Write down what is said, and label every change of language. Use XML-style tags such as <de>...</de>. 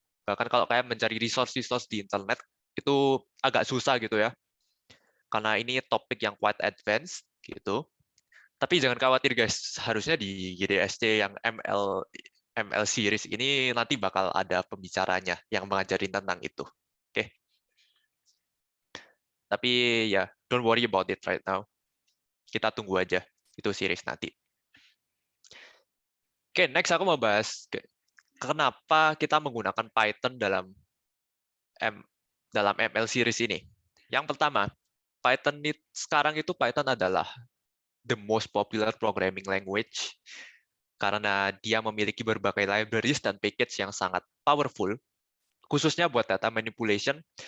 <id>Bahkan kalau kayak mencari resource di internet, itu agak susah gitu ya. Karena ini topik yang</id> <en>quite advanced</en> <id>gitu. Tapi jangan khawatir guys, harusnya di GDSC yang ML series ini nanti bakal ada pembicaranya yang mengajarin tentang itu. Oke.</id> <en>Tapi ya, don't worry about it right now.</en> <id>Kita tunggu aja itu series nanti. Oke, next aku mau bahas kenapa kita menggunakan Python dalam ML series ini. Yang pertama, sekarang itu Python adalah</id> <en>the most popular programming language</en> <id>karena dia memiliki berbagai libraries dan package yang sangat powerful, khususnya buat data manipulation.</id>